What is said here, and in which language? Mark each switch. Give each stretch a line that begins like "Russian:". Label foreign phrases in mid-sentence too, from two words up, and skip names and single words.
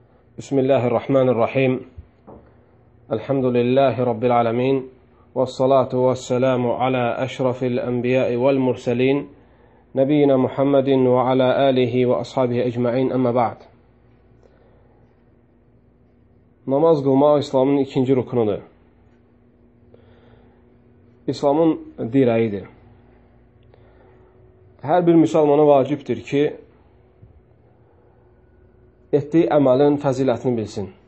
Arabic: بسم الله الرحمن الرحيم الحمد لله رب العالمين. والصلاة والسلام على أشرف الأنبياء والمرسلين. نبينا محمد وعلى آله وأصحابه أجمعين أما بعد.
Azerbaijani: Namaz qılmaq İslamın ikinci rukunudur. İslamın dirəyidir. Hər bir müsəlmana vacibdir ki, etdiyi əməlin fəzilətini bilsin.